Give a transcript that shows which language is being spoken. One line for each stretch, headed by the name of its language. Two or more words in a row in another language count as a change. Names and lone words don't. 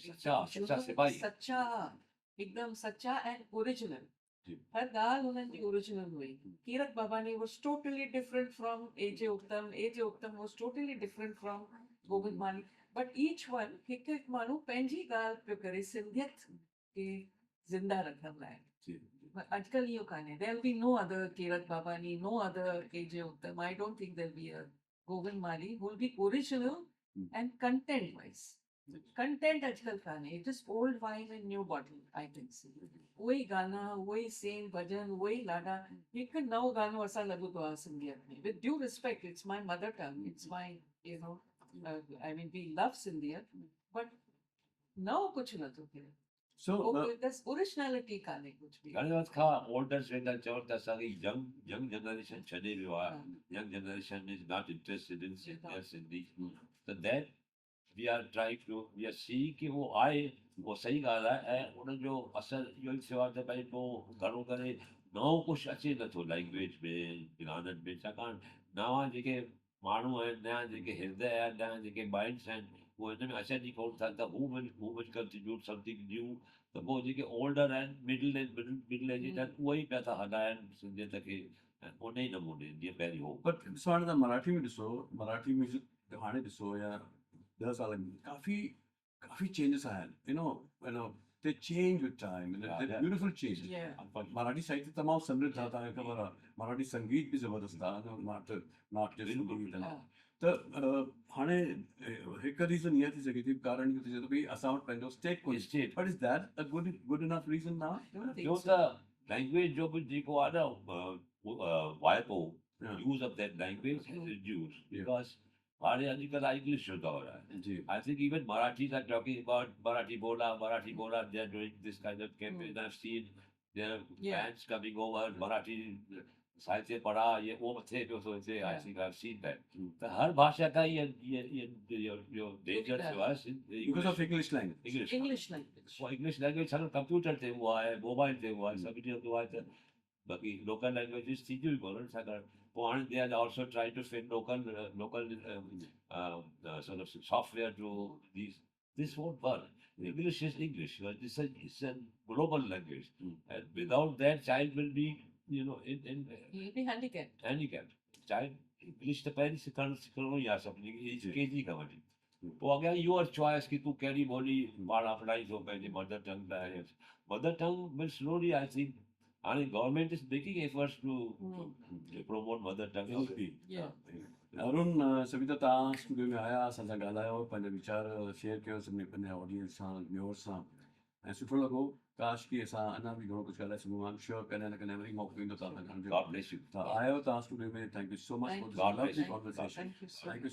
Sindhi: सच्चा सिपाही सच्चा एकदम सच्चा
English: and original
Sindhi: जी। हर ॻाल्हि हुननि जी ओरिजिनल हुई
English: Kirat Babani was totally different from AJ Uttam was totally different from Govind Mali but each one
Sindhi: हिकु हिकु माण्हू पंहिंजी ॻाल्हि पियो करे सिंधियत खे ज़िंदा रखण लाइ जी। आजकल इहो कान्हे
English: there will be no other Kirat Babani no other AJ Uttam I don't think there be a Govind Mali who will be original and content wise content
Sindhi: अजकल कान्हे
English: it is old wine in new bottle I think
Sindhi: उहे ई गाना उहे ई सेम भॼन उहे ई लाॾा हिकु नओं गानो असां लॻंदो आहे सिंधियत में
English: with due respect it's my mother tongue it's my you know I mean we love Sindhiyat but
Sindhi: नओं कुझु नथो थिए
English: So
Sindhi: ओरिजिनलिटी कान्हे कुझु बि घणे वक़्त खां
English: ओल्डर्स
Sindhi: वेंदा चवनि त असांखे
English: young generation
Sindhi: छॾे वियो आहे
English: young generation is not interested in Sindhi
Sindhi: त
English: that we are trying to we are see
Sindhi: की उहो आहे उहो सही ॻाल्हि आहे ऐं उनजो असरु इहो ई थियो आहे त भई पोइ घणो करे नओं कुझु अचे नथो लैंग्वेज में गाननि में छाकाणि नवां जेके माण्हू आहिनि नया जेके हृदय आहिनि नया जेके माइंड्स आहिनि उहे हिन में अचनि ई कोन था त हू
English: will contribute something new
Sindhi: त पोइ जेके ओल्डर आहिनि
English: middle age
Sindhi: आहिनि उहे ई पिया था हलाइनि सिंधियत खे ऐं उन ई नमूने जीअं पहिरीं हो बट ॾिसो हाणे तव्हां मराठी में ॾिसो मराठी म्यूज़िक हाणे ॾिसो या 10 साल में काफ़ी चेंजिस आया आहिनि
English: you know they change with time Yeah. beautiful change Yeah.
Sindhi: मराठी साहित्य तमामु समृद्ध आहे तव्हांखे ख़बर आहे मराठी संगीत बि ज़बरदस्त आहे नाट्य संगीत
English: Yeah.
Sindhi: त हाणे हिकु रीज़न इहा थी सघे थी कारण इहो थी सघे थो भई असां वटि पंहिंजो स्टेट कोन्हे
English: State. but is that a good enough reason ना Don't think
Sindhi: ॿियो
English: so.
Sindhi: त लैंग्वेज जो बि जेको आहे न वाइपो
English: Yeah. use of that language reduce Yeah.
Sindhi: बिकॉज हाणे अॼुकल्ह इंग्लिश जो दौर आहे जी
English: I think even Marathis are talking about Marathi Bola, they're doing this kind of campaign. I've seen their Yeah. bands coming over,
Hindi: Marathi साहित्य पढ़ा ये वो थे जो सोचे I
English: Yeah. think I've seen that.
Hindi: तो हर भाषा का ये जो danger जो है
English: because of English language English English language. वो English language
Sindhi: सारा कंप्यूटर ते हुआ है मोबाइल ते हुआ है सभी ते हुआ है त बाकी
English: local languages
Sindhi: थी थियूं ई कोन्हनि छाकाणि पोइ हाणे
English: they are also try to fit local sort of software to these this won't work English is English it's a global language and without that child will be you know in He'll be handicapped. handicapped child English
Sindhi: त पहिरीं सिखणो ई आहे सभिनी खे केजी खां वठी पोइ अॻियां
English: your choice
Sindhi: की तूं कहिड़ी ॿोली पाण अपनाईंदो पंहिंजे
English: mother tongue
Sindhi: लाइ
English: mother tongue will slowly I think
Sindhi: हाणे
English: government is making efforts to promote mother tongue Yeah.
Sindhi: अरुण सविता तव्हां स्टूडियो में आया असां सां ॻाल्हायो पंहिंजा वीचार शेयर कयो सभिनी पंहिंजे ऑडियंस सां व्यूअर्स सां ऐं सुठो लॻो काश की असां अञा बि घणो कुझु ॻाल्हाए सघूं
English: I'm sure
Sindhi: कॾहिं न कॾहिं वरी मौक़ो ईंदो तव्हां सां गॾु
English: God bless you.
Sindhi: तव्हां आयो तव्हां स्टूडियो में
English: thank you so much Thank फॉर you. God bless you. कॉन्वर्सेशन Thank you so thank you